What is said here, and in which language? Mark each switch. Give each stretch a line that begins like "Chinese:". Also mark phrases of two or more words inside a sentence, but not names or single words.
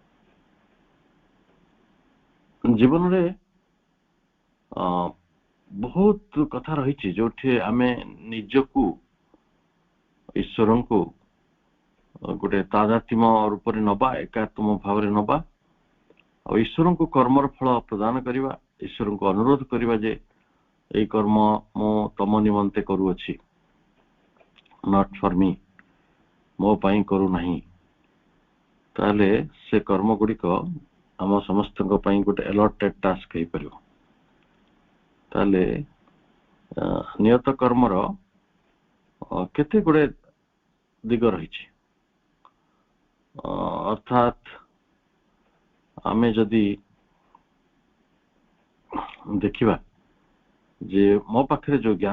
Odia: ଜୀବନରେ ବହୁତ କଥା ରହିଛି ଯୋଉଠି ଆମେ ନିଜକୁ ଈଶ୍ୱରଙ୍କୁ ଗୋଟେ ତାଦାତ୍ମ୍ୟ ରୂପରେ ନବା ଏକାତ୍ମ ଭାବରେ ନବା ଆଉ ଈଶ୍ୱରଙ୍କୁ କର୍ମର ଫଳ ପ୍ରଦାନ କରିବା ଈଶ୍ୱରଙ୍କୁ ଅନୁରୋଧ କରିବା ଯେ ଏଇ କର୍ମ ମୁଁ ତମ ନିମନ୍ତେ କରୁଅଛି
English: not for me
Odia: ମୋ ପାଇଁ କରୁନାହିଁ ତାହେଲେ ସେ କର୍ମ ଗୁଡିକ ଆମ ସମସ୍ତଙ୍କ ପାଇଁ ଗୋଟେ
English: allotted task
Odia: ହେଇପାରିବ ତାହେଲେ ନିୟତ କର୍ମର କେତେ ଗୁଡେ ଦିଗ ରହିଛି ଅର୍ଥାତ ଆମେ ଯଦି ଦେଖିବା ଯେ ମୋ ପାଖରେ ଯୋଉ ଜ୍ଞାନ